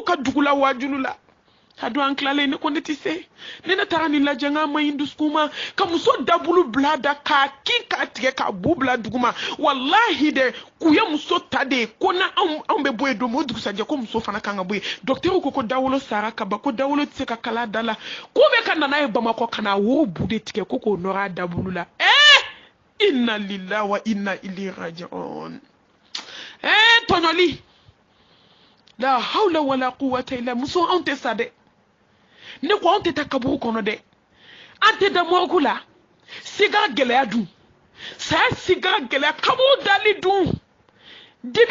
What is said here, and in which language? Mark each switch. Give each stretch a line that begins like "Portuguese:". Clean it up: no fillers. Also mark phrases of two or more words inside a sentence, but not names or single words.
Bambara: ka dugu la wajulu la a don an tilalen ne ko ne tɛ se ne taara nin lajɛ n k'a ma ɲi dusukun ma ka muso dabolo bila da k'a kin k'a tigɛ k'a bu bila dugu ma wallahi dɛ k'u ye muso ta de ko na anw bɛ bɔ yen don o dugusajɛ ko muso fana kan ka bɔ yen docteur ko dawolo sara ka ban ko dawolo tɛ se ka kala da la k'u bɛ ka nana ye bamakɔ ka na woro bu de tigɛ ko k'o nɔrɔ a dabolo la
Arabic: إنا لله وإنا إليه راجعون
Bambara: tɔɲɔli
Arabic: لا حول ولا قوة إلا
Bambara: muso anw tɛ sa dɛ ne ko anw tɛ taa kaburu kɔnɔ dɛ an tɛ da morgue la siga gɛlɛya dun saya siga gɛlɛya kaburu dali dun dibi